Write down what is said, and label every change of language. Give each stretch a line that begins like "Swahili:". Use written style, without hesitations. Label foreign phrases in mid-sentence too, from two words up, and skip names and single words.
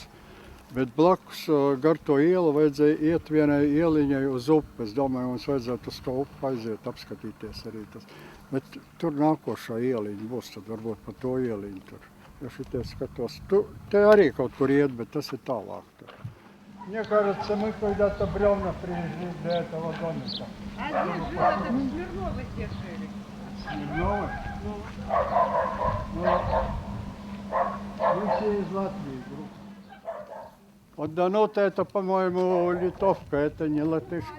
Latvian: Bet blakus gar to ielu vajadzēja iet vienai ieliņai uz upi. Es domāju, mums vajadzētu uz to upi aiziet, apskatīties arī tas. Bet tur nākošā ieliņa būs, tad varbūt pa to ieliņu tur. Ja šitie skatos, te arī kaut kur iet, bet tas ir tālāk. Tur.
Russian: Мне кажется, мы когда-то бревна привезли для этого домика. А здесь жил этот Смирновы те жили. Смирновы? Вы все из Латвии, группа. Вот Данута, это, по-моему, литовка, это не латышка.